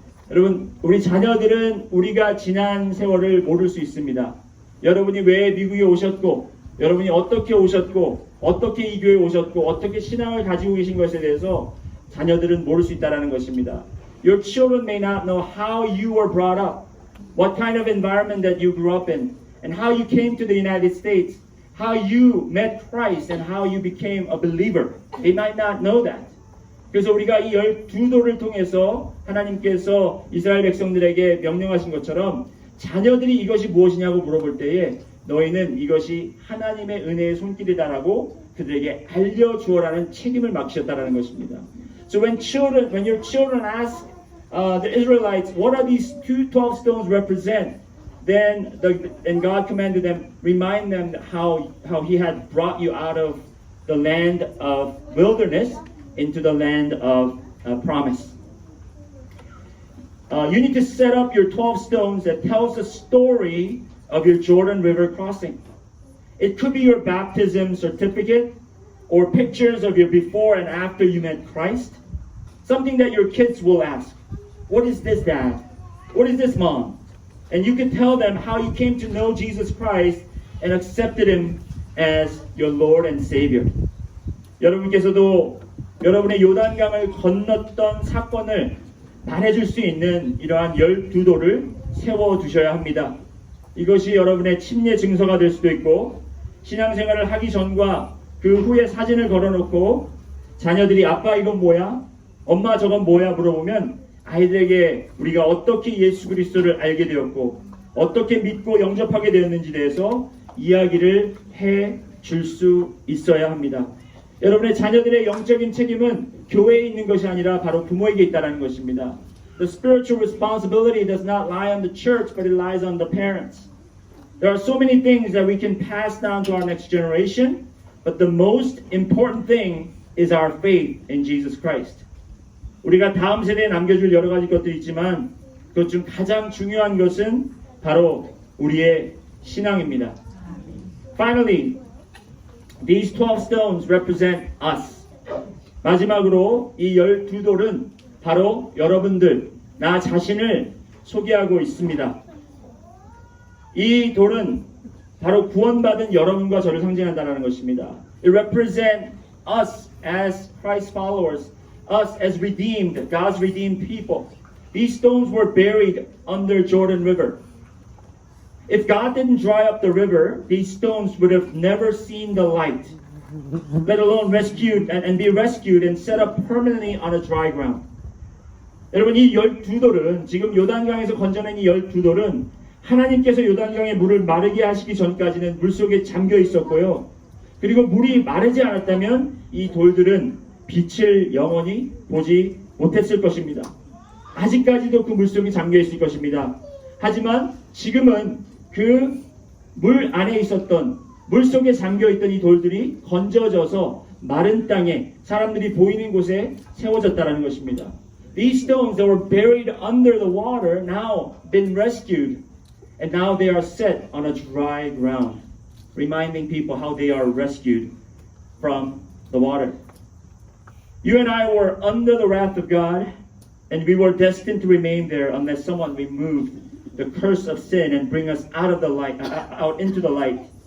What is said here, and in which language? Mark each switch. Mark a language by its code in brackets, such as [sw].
[ko] 여러분, 우리 자녀들은 우리가 지난 세월을 모를 수 있습니다. 여러분이 왜 미국에 오셨고, 여러분이 어떻게 오셨고, 어떻게 이 교회에 오셨고, 어떻게 신앙을 가지고 계신 것에 대해서 자녀들은 모를 수 있다는 것입니다. [en] Your children may not know how you were brought up, what kind of environment that you grew up in, and how you came to the United States, how you met Christ, and how you became a believer. They might not know that. [ko] 그래서 우리가 이 12도를 통해서 하나님께서 이스라엘 백성들에게 명령하신 것처럼 자녀들이 이것이 무엇이냐고 물어볼 때에 너희는 이것이 하나님의 은혜의 손길이다라고 그들에게 알려주어라는 책임을 맡기셨다라는 것입니다. [en] So when your children ask the Israelites, what are these 12 stones represent? Then God commanded them, remind them how He had brought you out of the land of wilderness into the land of promise. You need to set up your 12 stones that tells the story of your Jordan River crossing. It could be your baptism certificate or pictures of your before and after you met Christ. Something that your kids will ask. What is this, Dad? What is this, Mom? And you can tell them how you came to know Jesus Christ and accepted Him as your Lord and Savior. [ko] 여러분께서도 여러분의 요단강을 건넜던 사건을 말해줄 수 있는 이러한 12도를 세워두셔야 합니다. 이것이 여러분의 침례 증서가 될 수도 있고 신앙생활을 하기 전과 그 후에 사진을 걸어놓고 자녀들이 아빠 이건 뭐야? 엄마 저건 뭐야? 물어보면 아이들에게 우리가 어떻게 예수 그리스도를 알게 되었고 어떻게 믿고 영접하게 되었는지 대해서 이야기를 해줄 수 있어야 합니다. 여러분의 자녀들의 영적인 책임은 교회에 있는 것이 아니라 바로 부모에게 있다는 것입니다. [en] The spiritual responsibility does not lie on the church, but it lies on the parents. There are so many things that we can pass down to our next generation, but the most important thing is our faith in Jesus Christ. [ko] 우리가 다음 세대에 남겨줄 여러 가지 것들이 있지만 그것 중 가장 중요한 것은 바로 우리의 신앙입니다. [en] Finally, these 12 stones represent us. [ko] 마지막으로 이 12돌은 바로 여러분들, 나 자신을 소개하고 있습니다. 이 돌은 바로 구원받은 여러분과 저를 상징한다는 것입니다. [en] It represents us as Christ followers, us as redeemed, God's redeemed people. These stones were buried under Jordan River. If God didn't dry up the river, these stones would have never seen the light, let alone rescued and be rescued and set up permanently on a dry ground. [ko] 여러분 이 12돌은 지금 요단강에서 건져낸 이 12돌은 하나님께서 요단강의 물을 마르게 하시기 전까지는 물속에 잠겨 있었고요. 그리고 물이 마르지 않았다면 이 돌들은 빛을 영원히 보지 못했을 것입니다. 아직까지도 그 물속에 잠겨 있을 것입니다. 하지만 지금은 그 물 안에 있었던 물속에 잠겨있던 이 돌들이 건져져서 마른 땅에 사람들이 보이는 곳에 세워졌다는 것입니다. [en] These stones that were buried under the water now been rescued and now they are set on a dry ground, reminding people how they are rescued from the water. You and I were under the wrath of God and we were destined to remain there unless someone removed the curse of sin and bring us out of the light, out into the light.